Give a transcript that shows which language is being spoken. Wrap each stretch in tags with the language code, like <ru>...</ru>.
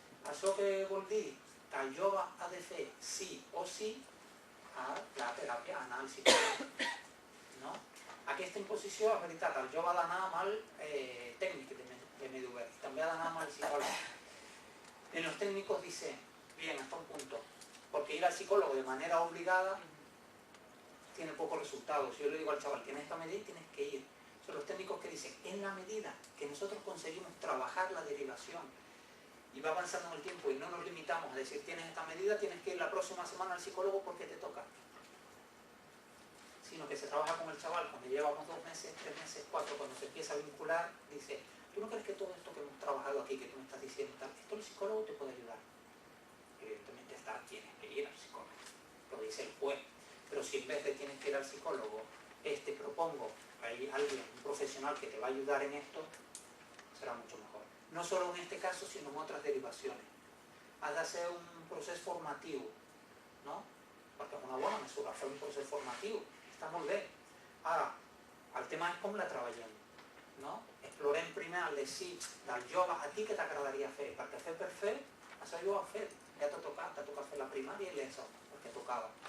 <ca>Això que vol dir que el jove ha de fer sí o sí a la teràpia, anar al psicòleg. No? Aquesta imposició, és veritat, el jove ha d'anar amb el tècnic de medi obert, també ha d'anar amb el psicòleg.</ca> <es>En los técnicos dice, bien, hasta un punto, porque ir al psicólogo de manera obligada tiene pocos resultados. Si yo le digo al chaval, tienes esta medida y tienes que ir. Son los técnicos que dicen, en la medida que nosotros conseguimos trabajar la derivación y va avanzando en el tiempo y no nos limitamos a decir, tienes esta medida, tienes que ir la próxima semana al psicólogo porque te toca. Sino que se trabaja con el chaval, cuando llevamos 2 meses, 3 meses, 4, cuando se empieza a vincular, dice, ¿tú no crees que todo esto que hemos trabajado aquí, que tú me estás diciendo, tal, esto el psicólogo te puede ayudar? Evidentemente tienes que ir al psicólogo, lo dice el juez. Pero si en vez de tienes que ir al psicólogo, propongo, hay alguien, un profesional que te va a ayudar en esto, será mucho mejor. No solo en este caso, sino en otras derivaciones. Has de hacer un proceso formativo, no?</es> <ca>Perquè és una bona mesura, fer un procés formatiu. Està molt bé. Ara, el tema és com la treballem, no? Explorem primer el desig del jove, a ti què t'agradaria fer? Perquè fer per fer, això jo ho he fet. Ja t'ha tocat fer la primària i l'ESO, perquè tocava.</ca>